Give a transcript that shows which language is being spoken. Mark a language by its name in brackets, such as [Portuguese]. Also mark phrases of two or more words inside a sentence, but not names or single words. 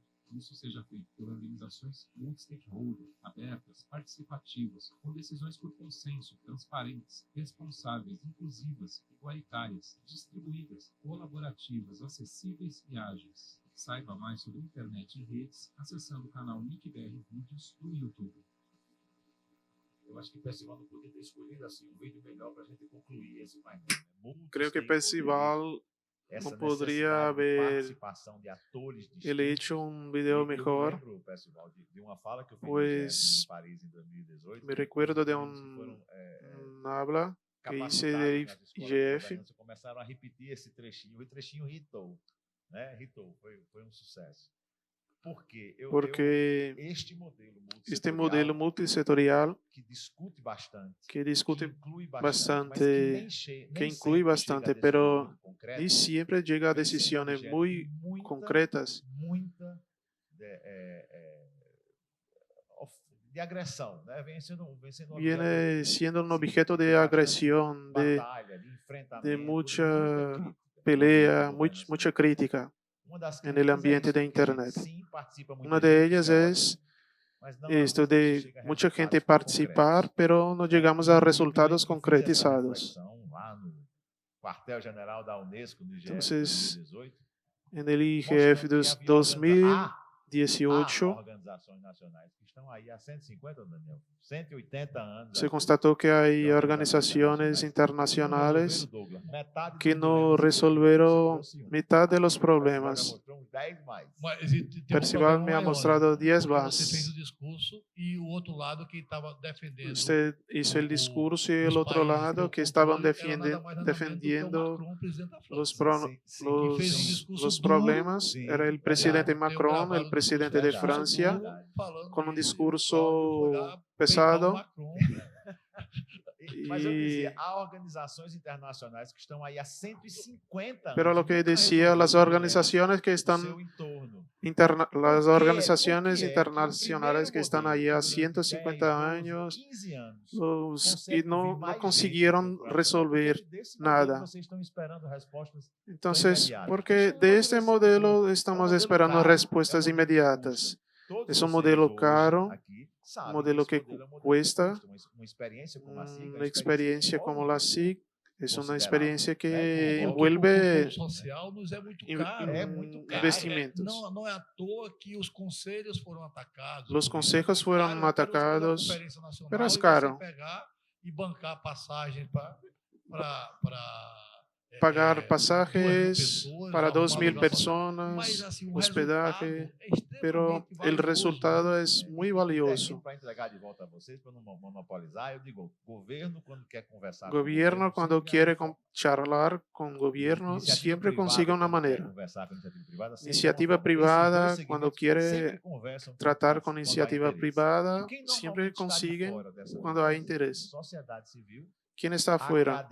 [Portuguese] Isso seja feito por organizações multi-stakeholder, abertas, participativas, com decisões por consenso, transparentes, responsáveis, inclusivas, igualitárias, distribuídas, colaborativas, acessíveis e ágeis. Saiba mais sobre internet e redes acessando o canal NIC-BR Vídeos no YouTube. Eu acho que o Percival não podia ter escolhido assim um vídeo melhor para a gente concluir esse painel. [Spanish] Creo que Percival no podría haber hecho un video mejor, pues me recuerdo de un habla que hice de IGF. [Portuguese] Começaram a repetir esse trechinho, e o trechinho hitou, né? Hitou, foi um sucesso. Porque este modelo multissetorial que discute bastante, [Spanish] que incluye bastante, pero ni siempre llega a decisiones muy concretas. [Portuguese] De agressão, né? [Spanish] Viene siendo un objeto de agresión, de mucha pelea, mucha crítica en el ambiente de Internet. Una de ellas es esto de mucha gente participar, pero no llegamos a resultados concretizados. Entonces, en el IGF 2018, se constató que hay organizaciones internacionales que no resolvieron mitad de los problemas. [Portuguese] 10 mais. [Spanish] Percival me ha mostrado 10 [Portuguese] Você [Spanish] más. [Portuguese] fez o discurso e o outro lado que estava defendendo [Spanish] Usted hizo el discurso y el otro lado que estaban defendiendo los problemas. Era el presidente Macron, el presidente de Francia, con un discurso pesado. [Portuguese] Mas eu dizia, há organizações internacionais que estão aí há 150 anos. [Spanish] Pero lo que decía, las organizaciones que están internacionales que están ahí há 150 años y no consiguieron resolver nada. Entonces, porque de este modelo estamos esperando respuestas inmediatas. Es un modelo caro, un modelo que cuesta. Una experiencia como la SIC es una experiencia que envuelve investimentos. [Portuguese] Não é à toa que os conselhos foram atacados. [Spanish] Los consejos fueron atacados, pero es caro. [Portuguese] E bancar passagens para [Spanish] pagar pasajes para 2.000 personas, hospedaje, pero el resultado es muy valioso. [Portuguese] Para entregar de volta a vocês, para não monopolizar, eu digo, governo quando quer conversar [Spanish] Gobierno cuando quiere charlar con gobierno siempre consigue una manera. Iniciativa privada cuando quiere tratar con iniciativa privada siempre consiguen cuando hay interés. ¿Quién está afuera?